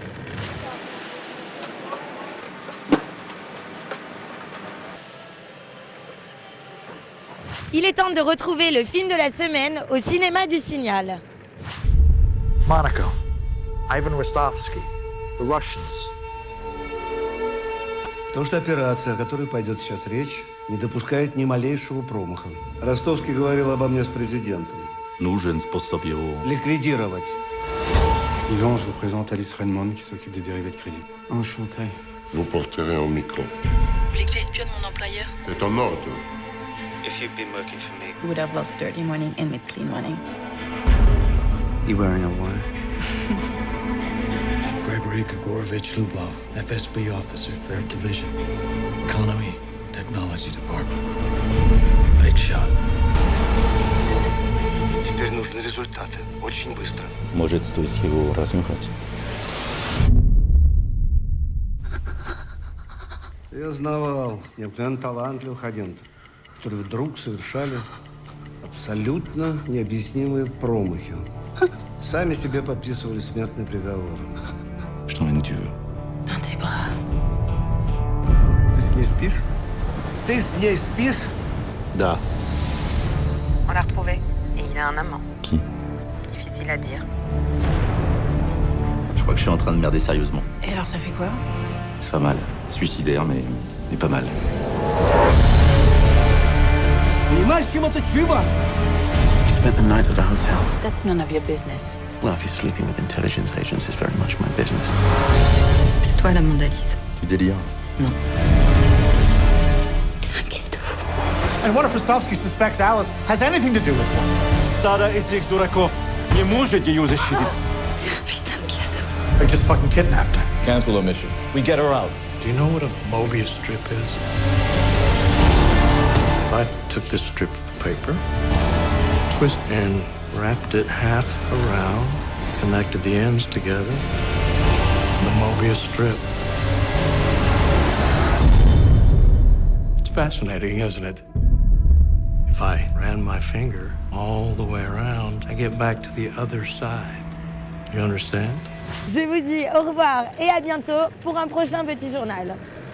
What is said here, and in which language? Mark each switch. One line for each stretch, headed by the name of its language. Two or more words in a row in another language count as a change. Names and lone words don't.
French: Il est temps de retrouver le film de la semaine au cinéma du Signal. Monaco, Ivan Rostovsky,
English: the Russians.
Russian: Потому что операция, о которой пойдет сейчас речь, не допускает ни малейшего промаха. Ростовский говорил обо мне с президентом. Нужен способ его ликвидировать.
French: Yvan, je vous présente Alice Raymond qui s'occupe des dérivés de crédit. Enchanté. Vous porterez au micro. Vous voulez que j'espionne mon employeur? C'est en ordre.
English: If you've been working for me, You would have lost dirty money and made clean money. You wearing a wire? Gregory Grigorovich Lubov, FSB officer, 3rd Division. Economy, Technology Department. Big shot.
Russian: теперь нужны результаты. Очень быстро. Может стоит его разнюхать. Я знавал необыкновенно талантливых агентов, которые вдруг совершали абсолютно необъяснимые промахи. Сами себе подписывали смертный приговор.
French: Je t'emmène où tu veux. Dans tes bras.
Russian: Ты с ней спишь? Ты с ней спишь? Da.
French: On l'a retrouvé. Et il a un amant. Qui? Difficile à dire. Je crois que je suis en train de merder sérieusement. Et alors ça fait quoi? C'est pas mal. Suicidaire, mais pas mal.
Russian: Понимаешь, чем это чревато?
English: Spent the night at a hotel. That's none of your business. Well, if you're sleeping with intelligence agents, it's very much my business.
French: C'est toi la Mona-Lisa. Tu délires? Non.
English: And what if Rostovsky suspects Alice has anything to do with it?
Russian: Стадо этих дураков не может ее защитить.
English: They just fucking kidnapped her. Cancel the mission. We get her out. Do you know what a Mobius strip is? If I took this strip of paper, and wrapped it half around, connected the ends together, the Mobius strip. It's fascinating, isn't it? If I ran my finger all the way around, I get back to the other side. You understand?
French: Je vous dis au revoir et à bientôt pour un prochain petit journal.